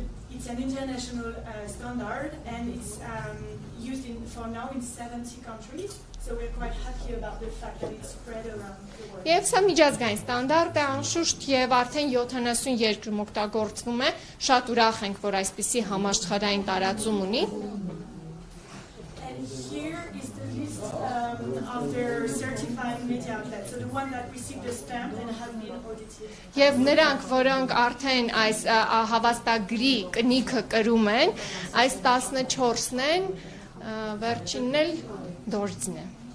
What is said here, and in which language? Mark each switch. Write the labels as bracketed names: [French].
[English] It's an international standard and it's used for now in 70 countries. So we're quite happy about the fact that it's spread around the world. [Armenian] Եվ սա միջազգային ստանդարտ է անշուշտ եւ արդեն 70 երկրում օգտագործվում է, շատ ուրախ ենք, որ այսպիսի համաշխարհային տարածում ունի։ [English] And here is the list of their certified media outlets, so the one that received the stamp and have been audited. [Armenian] Եվ նրանք, որոնք արդեն այս հավաստագրի կնիքը կրում են, այս 14-ն են, վերջինն էլ դորձն է։